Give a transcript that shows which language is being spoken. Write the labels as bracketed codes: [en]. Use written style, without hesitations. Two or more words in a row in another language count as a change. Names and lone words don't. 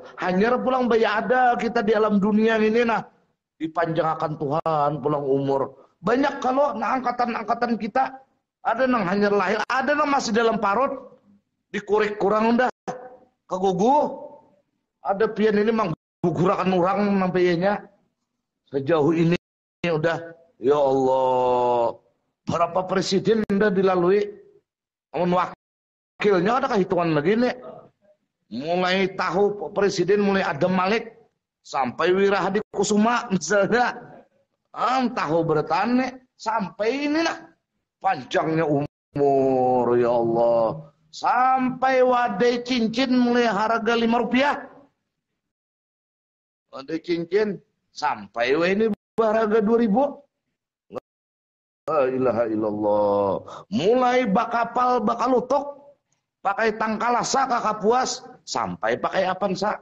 [bjn] Hanya pulang bayi ada kita di alam dunia ini dipanjangkan Tuhan pulang umur. Banyak kalau angkatan kita ada nang hanya lahir, ada nang masih dalam parut, dikurik kurang dah kegugu. Ada pian ini mang gugurakan orang nampainya. Sejauh ini udah [ar] يا الله. [bjn] Berapa presiden udah dilalui? Amun wakilnya ada hitungan lagi mulai tahu presiden mulai Adam Malik sampai Wirahadi Kusuma misalnya tahu bertani sampai ini panjangnya umur [ar] يا الله [bjn] sampai wadai cincin mulai harga 5 rupiah wadai cincin sampai ini harga 2.000 [ar] لا إله إلا الله [bjn] mulai bakapal bakalutok pakai tangkalasa kakak puas sampai pakai Avanza.